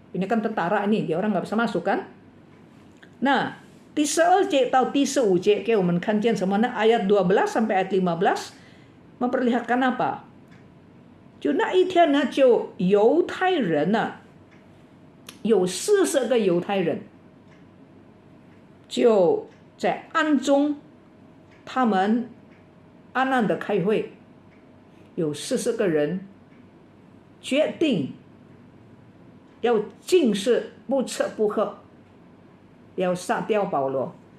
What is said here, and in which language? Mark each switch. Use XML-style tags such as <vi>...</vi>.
<id>Ini kan tentara ini, dia orang nggak bisa masuk kan.</id> <zh>Nah, 第12节到第15节给我们看见什么呢？</zh> <id>ayat 12 sampai ayat 15 memperlihatkan apa?</id> <zh>就那一天呢，就犹太人呢，有40个犹太人，就在暗中，他们暗暗的开会，有40个人决定要禁食，不吃不喝，要杀掉保罗。</zh>